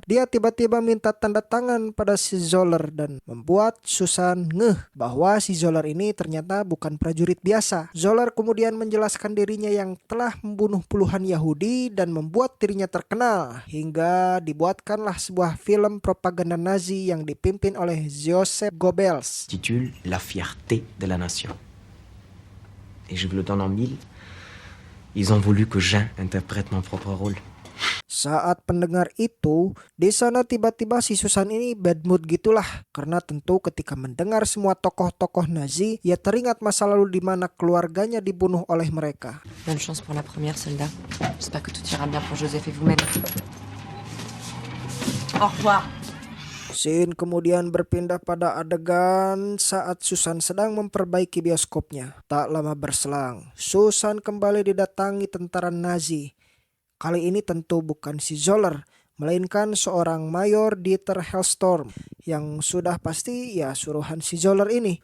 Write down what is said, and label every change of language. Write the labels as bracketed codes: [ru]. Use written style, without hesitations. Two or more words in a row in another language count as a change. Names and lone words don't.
[id] Dia tiba-tiba minta tanda tangan pada si Zoller dan membuat Susan ngeh bahwa si Zoller ini ternyata bukan prajurit biasa. Zoller kemudian menjelaskan dirinya yang telah membunuh puluhan Yahudi dan membuat dirinya terkenal hingga dibuatkanlah sebuah film propaganda Nazi yang dipimpin oleh Joseph Goebbels. [fr] Titule La fierté de la nation. Et je vous le donne en mille. Ils ont voulu que Jean interprète mon propre rôle. [id] Saat pendengar itu, di sana tiba-tiba si Susan ini [en] bad mood [id] gitulah. Karena tentu ketika mendengar semua tokoh-tokoh Nazi, ia teringat masa lalu di mana keluarganya dibunuh oleh mereka. [fr] Bonne chance pour la première, soldat. J'espère que tout ira bien pour Joseph et vous-même. Au revoir. [id] Scene kemudian berpindah pada adegan saat Susan sedang memperbaiki bioskopnya. Tak lama berselang, Susan kembali didatangi tentara Nazi. Kali ini tentu bukan si Zoller, melainkan seorang Mayor Dieter Hellstorm yang sudah pasti ya suruhan si Zoller ini.